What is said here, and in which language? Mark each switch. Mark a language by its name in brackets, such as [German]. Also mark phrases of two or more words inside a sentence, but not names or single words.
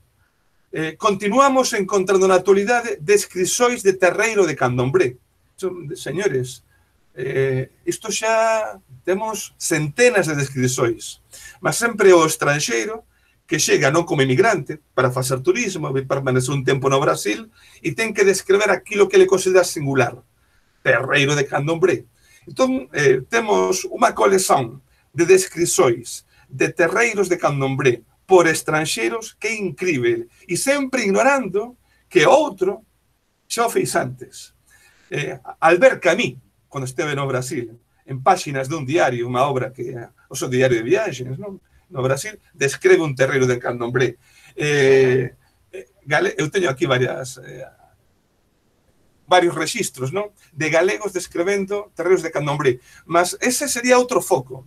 [Galician] Continuamos encontrando na actualidade descrições de terreiro de Candomblé. Señores, isto xa temos centenas de descrições, mas sempre o estranxeiro que chega non como emigrante para facer turismo, permanecer un tempo no Brasil e ten que descrever aquilo que le considera singular, terreiro de candomblé. Entón, temos unha colección de descrições de terreiros de candomblé por estranxeiros que é incrível, e sempre ignorando que outro xa o fez antes. Albert Camus, quando esteve no Brasil, en páxinas dun diario, unha obra que é o seu diario de viaxes, non? No Brasil, describe un terreiro de candomblé. Eu teño aquí varios registros, non? De galegos describendo terreiros de candomblé, mas ese sería outro foco.